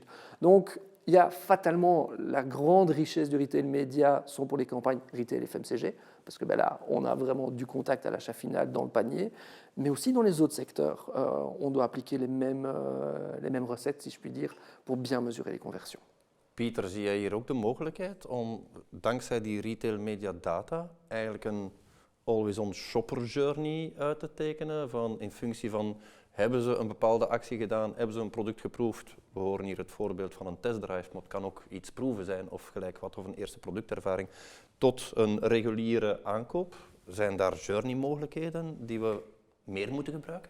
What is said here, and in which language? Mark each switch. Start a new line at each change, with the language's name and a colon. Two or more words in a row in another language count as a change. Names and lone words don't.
French: Donc, il y a fatalement la grande richesse du
English: retail média
French: sont pour les campagnes
English: retail FMCG,
French: parce que là, on a vraiment du contact à l'achat final dans le panier, mais aussi dans les autres secteurs. On doit appliquer les mêmes recettes, si je puis dire, pour bien mesurer les conversions.
Dutch: Pieter, zie jij hier ook de mogelijkheid om dankzij die
English: retail media data
Dutch: eigenlijk een
English: always-on shopper journey
Dutch: uit te tekenen in functie van hebben ze een bepaalde actie gedaan, hebben ze een product geproefd. We horen hier het voorbeeld van een testdrive, maar het kan ook iets proeven zijn of gelijk wat of een eerste productervaring tot een reguliere aankoop. Zijn daar journey mogelijkheden die we meer moeten gebruiken?